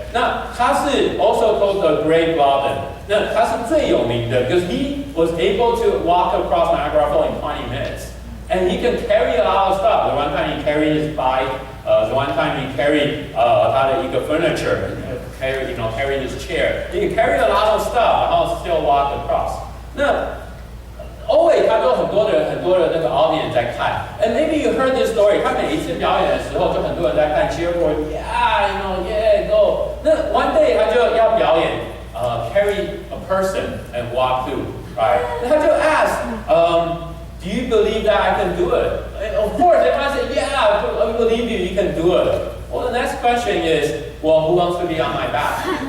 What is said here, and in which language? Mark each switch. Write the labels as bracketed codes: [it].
[zh] 那他是 [en] also called the Great Loudon. [zh] 那他是最有名的 [en] because he was able to walk across Niagara Falls in 20 minutes. And he can carry a lot of stuff. The one time he carried his bike, the one time he carried [zh] 他的一个 [en] furniture, carry his chair. He can carry a lot of stuff, [zh] 然后 [en] still walk across. [zh] 那 [en] always [zh] 他都很多的那个 [en] audience [zh] 在看。 [en] And maybe you heard this story. [zh] 他每一次表演的时候，就很多人在看 [en] cheer for yeah, go. [zh] 那 [en] one day [zh] 他就要表演 [en] carry a person and walk through, right? [zh] 那他就 [en] ask, do you believe that I can do it? And of course, everyone said, yeah, I believe you can do it. Well, the next question is, well, who wants to be on my back?